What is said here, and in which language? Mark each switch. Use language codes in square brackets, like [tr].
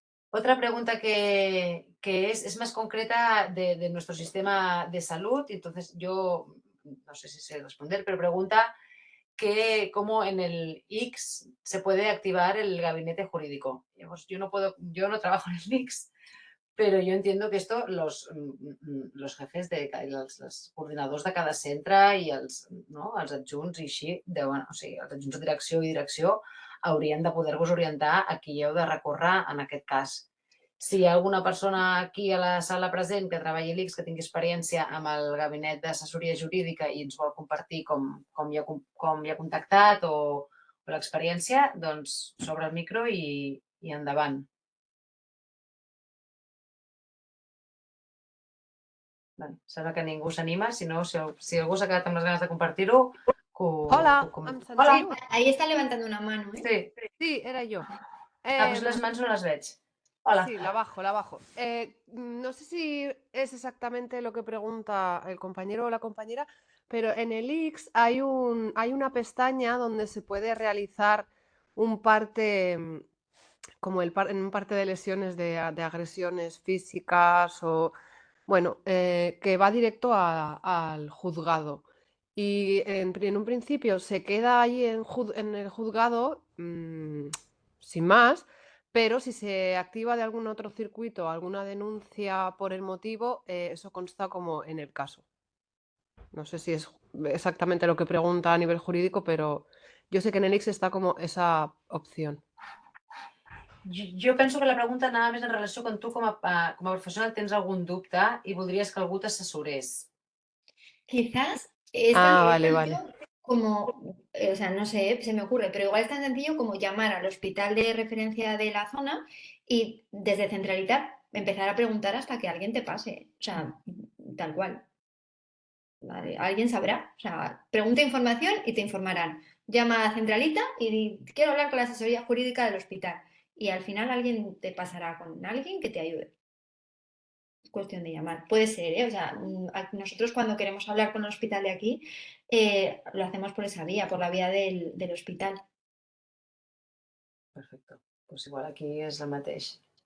[es] Otra pregunta que es más concreta de nuestro sistema de salud, entonces yo no sé si sé responder, pero pregunta que cómo en el ICS se puede activar el gabinete jurídico. Pues yo no trabajo en el ICS, pero yo entiendo que esto los jefes [ca] els coordinadors de cada centre i no, els adjunts i així, o sigui, els adjunts de direcció i direcció haurien de poder-vos orientar a qui heu de recórrer en aquest cas. Si hi ha alguna persona aquí a la sala present que treballi a l'ICS, que tingui experiència amb el gabinet d'assessoria jurídica i ens vol compartir com hi ha contactat o l'experiència, doncs s'obre el micro i endavant. Vale, sembla que ningú s'anima, si algú s'ha quedat amb les ganes de compartir-ho, que ho Hola, em comenti. Hola! sentiu? [es] Ahí está levantando una mano, ¿eh? Sí. [ca] Sí, era jo. Doncs les mans no les veig. Hola. [es] Sí, la bajo, la bajo. No sé si es exactamente lo que pregunta el compañero o la compañera, pero en el X hay una pestaña donde se puede realizar un parte, como en un parte de lesiones de agresiones físicas o, bueno, que va directo al juzgado. Y en un principio se queda ahí en el juzgado sin más, pero si se activa de algún otro circuito alguna denuncia por el motivo, eso consta como en el caso. No sé si es exactamente lo que pregunta a nivel jurídico, pero yo sé que en el X está como esa opción. [ca] Jo penso que la pregunta anava més en relació quan tu com a professional tens algun dubte i voldries que algú t'assessorés. [es] Quizás es tan Ah, vale, sencillo vale. como, o sea, no sé, se me ocurre, pero igual es tan sencillo como llamar al hospital de referencia de la zona y desde centralita empezar a preguntar hasta que alguien te pase. O sea, tal cual. ¿Vale? Alguien sabrá. O sea, pregunta información y te informarán. Llama a centralita y di, quiero hablar con la asesoría jurídica del hospital. Y al final alguien te pasará con alguien que te ayude. Cuestión de llamar. Puede ser, ¿eh? O sea, nosotros cuando queremos hablar con el hospital de aquí, lo hacemos por esa vía, por la vía del hospital. [ca] Perfecte. [es] Pues igual [ca] aquí és el mateix.